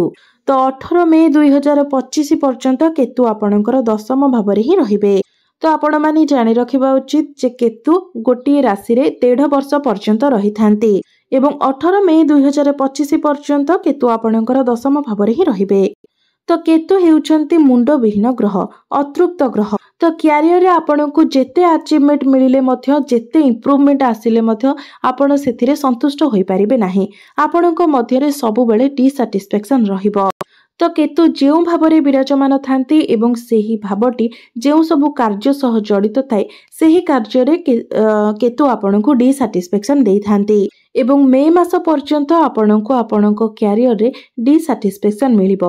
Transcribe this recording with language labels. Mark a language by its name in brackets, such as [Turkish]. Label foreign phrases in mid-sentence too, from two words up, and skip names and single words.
[Odia] ତ 18 ମେ 2025 ପର୍ଯ୍ୟନ୍ତ କେତୁ ଆପଣଙ୍କର ଦଶମ ଭାବରେ ହିଁ ରହିବେ। ତ ଆପଣମାନେ ଜାଣି ରଖିବା ଉଚିତ ଯେ କେତୁ ଗୋଟିଏ ରାଶିରେ 1.5 ବର୍ଷ ପର୍ଯ୍ୟନ୍ତ ରହିଥାନ୍ତି ଏବଂ 18 ମେ 2025 ପର୍ଯ୍ୟନ୍ତ କେତୁ ଆପଣଙ୍କର ଦଶମ ଭାବରେ ହିଁ ରହିବେ। ତ କେତୁ ହେଉଛନ୍ତି ମୁଣ୍ଡବିହୀନ ଗ୍ରହ, ଅତୃପ୍ତ ଗ୍ରହ। ତ କ୍ୟାରିୟରରେ ଆପଣଙ୍କୁ ଯେତେ ଆଚିଭମେଣ୍ଟ ମିଳିଲେ ମଧ୍ୟ ଯେତେ ଇମ୍ପ୍ରୁଭମେଣ୍ଟ ଆସିଲେ ମଧ୍ୟ ଆପଣ ସେଥିରେ ସନ୍ତୁଷ୍ଟ ହୋଇ ପାରିବେ ନାହିଁ। ଆପଣଙ୍କ ମଧ୍ୟରେ ସବୁ ବେଳେ ଡିସାଟିସଫାକସନ ରହିବ। ତ କେତୁ ଯେଉଁ ଭାବରେ ବିରାଜମାନ ଥାଆନ୍ତି ଏବଂ ସେହି ଭାବଟି ଯେଉଁ ସବୁ କାର୍ଯ୍ୟ ସହ ଜଡ଼ିତ ଥାଏ ସେହି କାର୍ଯ୍ୟରେ କେତୁ ଆପଣଙ୍କୁ ଡିସାଟିସଫାକସନ ଦେଇ ଥାଆନ୍ତି ଏବଂ ମେ ମାସ ପର୍ଯ୍ୟନ୍ତ ଆପଣଙ୍କୁ ଆପଣଙ୍କ କ୍ୟାରିୟରରେ ଡିସାଟିସଫାକସନ ମିଳିବ।